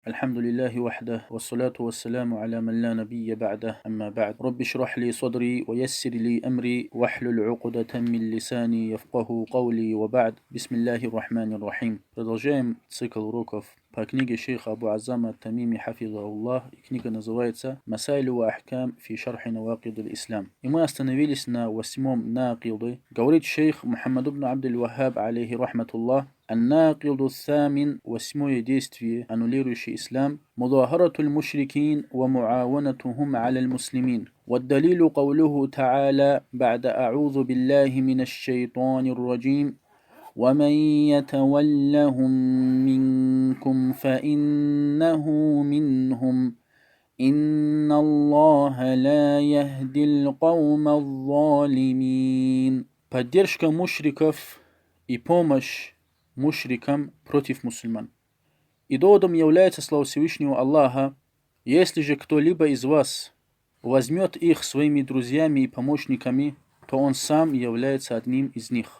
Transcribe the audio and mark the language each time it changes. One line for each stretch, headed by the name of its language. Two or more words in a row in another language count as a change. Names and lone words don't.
Arabic: الحمد لله وحده والصلاة والسلام على من لا نبي بعده أما بعد رب اشرح لي صدري ويسر لي أمري واحلل عقدة من لساني يفقه قولي وبعد بسم الله الرحمن الرحيم.
Russian: Продолжаем цикл уроков по книге шейха Абу Аззама ат-Тамими хафизахуллах. И книга называется «Масайлю ва ахкам фи шархи навакид аль-Ислам». И мы остановились на 8-м накиды. Говорит шейх Мухаммад ибн Абдуль-Ваххаб
Arabic: عليه رحمة الله: الناقض الثامن
Russian: восьмое действие, аннулирующее ислам,
Arabic: مظاهرة المشركين ومعاونتهم على المسلمين. والدليل قوله تعالى بعد أعوذ بالله من الشيطان الرجيم ومن يتولهم منكم فإنه منهم إن الله لا يهدي القوم الظالمين.
Russian: Поддержка мушриков и помощь мушрикам против мусульман. И доводом является слова Всевышнего Аллаха: если же кто-либо из вас возьмет их своими друзьями и помощниками, то он сам является одним из них.